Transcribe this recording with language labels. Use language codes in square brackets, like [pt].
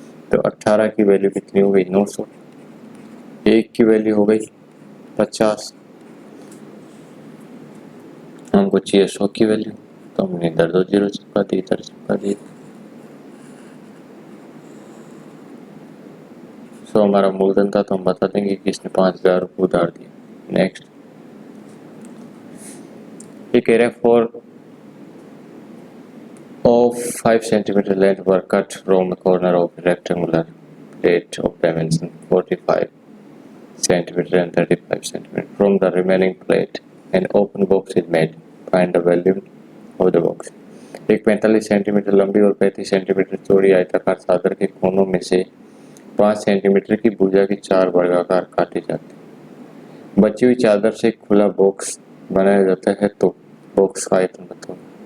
[hi] तो 18 की वैल्यू कितनी हो गई 900, 1 की वैल्यू हो गई 50, हमको चाहिए 100 की वैल्यू, तो हमने इधर 2 जीरो चिपका दी, इधर चिपका दी। सो हमारा मूलधन था तो हम बता देंगे कि इसने 5000 रुपये उधार दिए। नेक्स्ट ये कह रहे हैं [en] Four of 5 centimeter length were cut from a corner of a rectangular plate of dimension 45 centimeter and 35 centimeter. From the remaining plate, an open box is made. Find the volume of the box. [hi] एक 45 centimetre लंबी और 35 centimetre चौड़ी आयताकार चादर के कोनों में से 5 सेंटीमीटर की भुजा की 4 वर्गाकार काटी जाती। बची हुई चादर से एक खुला बॉक्स बनाया जाता है। तो बॉक्स का आयतन बताओ।